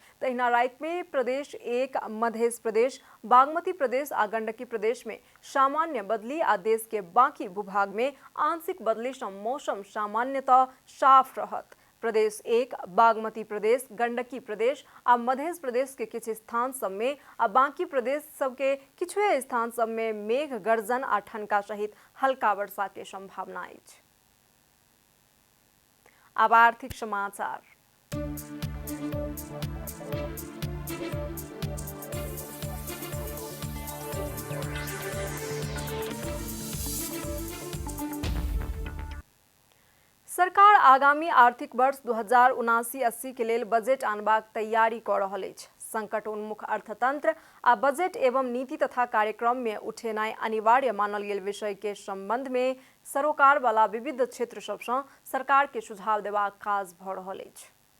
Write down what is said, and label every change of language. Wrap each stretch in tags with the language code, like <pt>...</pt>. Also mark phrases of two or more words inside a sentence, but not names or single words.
<mai>तहिना राति में प्रदेश 1, मध्य प्रदेश, बागमती प्रदेश आ गंडकी प्रदेश में सामान्य बदली आ देश के बाकी भूभाग में आंशिक बदली सँ मौसम सामान्यतः साफ रहत। प्रदेश 1, बागमती प्रदेश, गंडकी प्रदेश आ मध्य प्रदेश के किछु स्थान सब में आ बाकी प्रदेश सबके किछुए स्थान सब में मेघ गर्जन आ ठनका सहित हल्का वर्षा के संभावना अछि। अब आर्थिक समाचार। सरकार आगामी आर्थिक वर्ष 2079-80 के लेल बजेट आनबाक तैयारी क रहल अछि। संकटोन्मुख अर्थतंत्र आ बजेट एवं नीति तथा कार्यक्रम में उठेनाइ अनिवार्य मानल गेल विषय के संबंध में सरोकार वाला विविध क्षेत्र सबसँ सरकार के सुझाव देबाक काज भ रहल अछि।</mai>